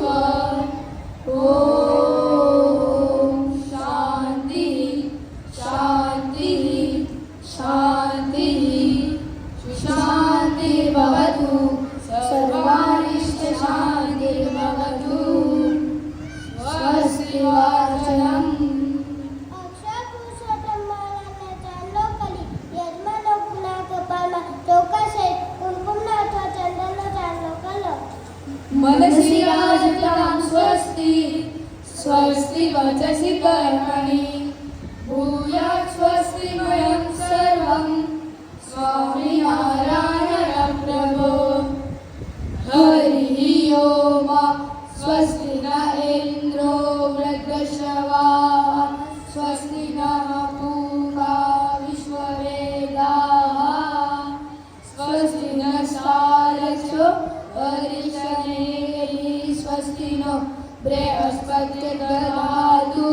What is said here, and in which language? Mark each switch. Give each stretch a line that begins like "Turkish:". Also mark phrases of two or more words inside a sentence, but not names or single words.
Sanskrit: ॐ शान्तिः शान्तिः शान्तिः शान्तिर्भवतु सर्वारिष्टशान्तिर्भवतु. स्वस्ति वाचनम्.
Gujarati: અક્ષર પુરુષોત્તમ મહારાજને ચાંદલો કરી યજમાનો ગુના કપાળમાં ચોખા સહિત કુમકુમનો અથવા ચંદનનો ચાંદલો કરો.
Sanskrit: मनसि राजतां स्वस्ति स्वस्ति वचसि कर्मणि भूयात् स्वस्तिमयं सर्वं स्वामिनारायण प्रभो. हरिः ओम स्वस्ति न इन्द्रो वृद्धश्रवाः स्वस्ति नः पूषा विश्ववेदाः स्वस्ति नस्तारक्षो अरिष्टनेमिः स्वस्ति नो बृहस्पतिर्दधातु.